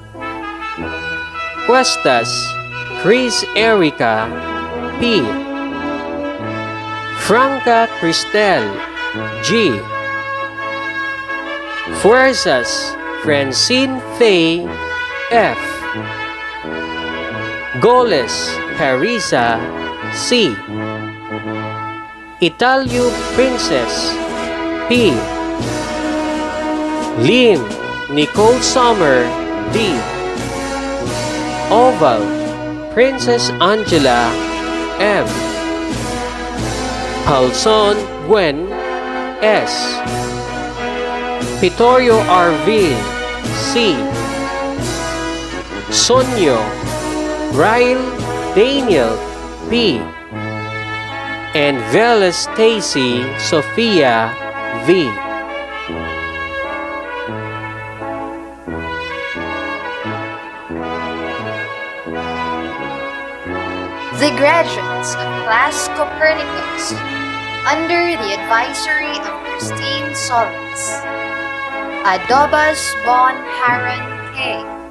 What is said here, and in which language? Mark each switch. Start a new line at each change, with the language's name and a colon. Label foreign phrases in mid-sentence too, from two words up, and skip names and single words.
English: Cuestas Chris Erica P. Franca Cristel G. Fuerzas Francine Faye F. Goles Carissa C. Italio Princess P. Lim Nicole Summer D. Oval Princess Angela M. Palson Gwen S. Pitorio Arvil C. Sonyo Ryle Daniel P. and Vela Stacy Sophia V. The graduates of Class Copernicus, under the advisory of Christine Solis, Adobas Bon Haran K.